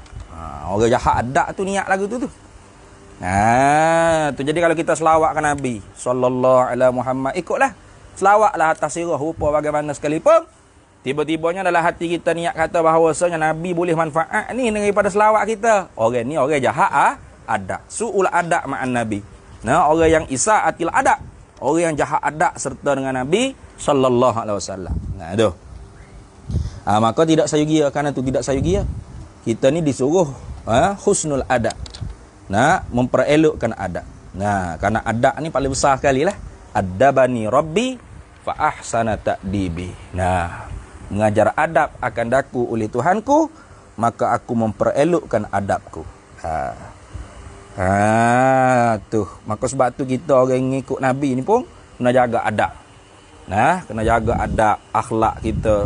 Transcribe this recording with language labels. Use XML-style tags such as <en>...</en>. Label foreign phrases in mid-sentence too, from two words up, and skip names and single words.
<ms>Orang jahat adab tu niat lagu tu. Tu jadi kalau kita selawat ke Nabi</ms> <ar>صلى الله عليه</ar> <ms>Muhammad, ikutlah selawatlah atas sirah rupa bagaimana sekalipun, tiba-tibanya dalam hati kita niat kata bahawasanya Nabi boleh manfaat ni daripada selawat kita. Orang ni orang jahat adab,</ms> <ar>سوء الأدب مع النبي.</ar> <ms>Orang yang</ms> <ar>إساءة الأدب,</ar> <ms>orang yang jahat adab serta dengan Nabi</ms> <ar>صلى الله عليه وسلم.</ar> <ms>Tu. Maka tidak sayugia, kerana tu tidak sayugia. Kita ni disuruh</ms> <ar>حسن الأدب.</ar> <ms>Memperelokkan adab. Kerana adab ni paling besar sekali lah.</ms> <ar>أدبني ربي فأحسن تأديبي.</ar> <ms>Mengajar adab akan daku oleh Tuhanku, maka aku memperelokkan adabku. Tu. Maka sebab tu kita orang yang ikut Nabi ni pun kena jaga adab. Kena jaga adab, akhlak kita.</ms>